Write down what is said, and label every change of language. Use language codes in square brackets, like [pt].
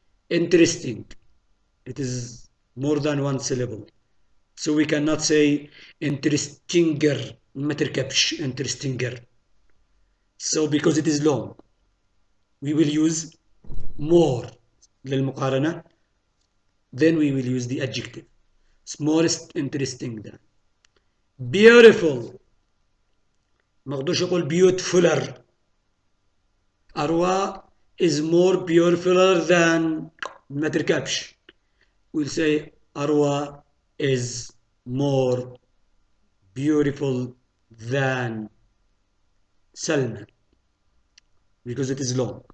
[en] Interesting, it is more than one syllable, so we cannot say interestinger, [ar] ما تركبش [en] interestinger. So because it is long, we will use more [ar] للمقارنة, [en] then we will use the adjective. It's more interesting than. [ar] Beautiful, ما اقدرش اقول beautifuler. [en] أروى is more beautifuler than, [ar] ما تركبش. [en] We'll say أروى is more beautiful than Salma, because it is long.